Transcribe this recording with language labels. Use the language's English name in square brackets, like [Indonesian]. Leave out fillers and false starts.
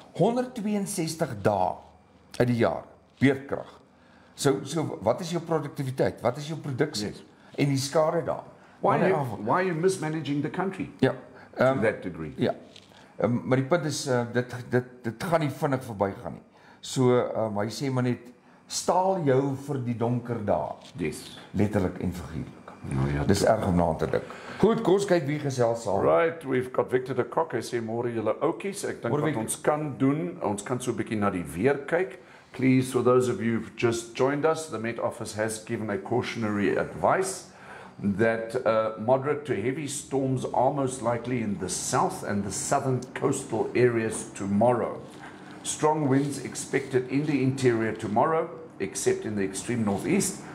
[Afrikaans] 162 dae uit die jaar beerdkrag. So wat is jou produktiwiteit? Wat is jou produksie? [English] Yes. [Afrikaans] En die skade daar. [English] Why are you mismanaging the country? [Afrikaans] Ja. [English] To that degree. [Afrikaans] Ja. Maar die punt is dit gaan nie vinnig verbygaan nie. So hy sê maar net staal jou vir die donker dae. [English] Yes. [Afrikaans] Letterlik en figuurlik. Nou ja, dis erg om na te dink. Goed, kom ons kyk wie gesels saam. [English] Right, we've got [Afrikaans] Victor de Kok. Hy sê môre julle oukies. Ek dink wat ons kan doen, ons kan so 'n bietjie na die weer kyk. [English] Please, for those of you who've just joined us, the Met Office has given a cautionary advice that moderate to heavy storms are most likely in the south and the southern coastal areas tomorrow. Strong winds expected in the interior tomorrow, except in the extreme northeast.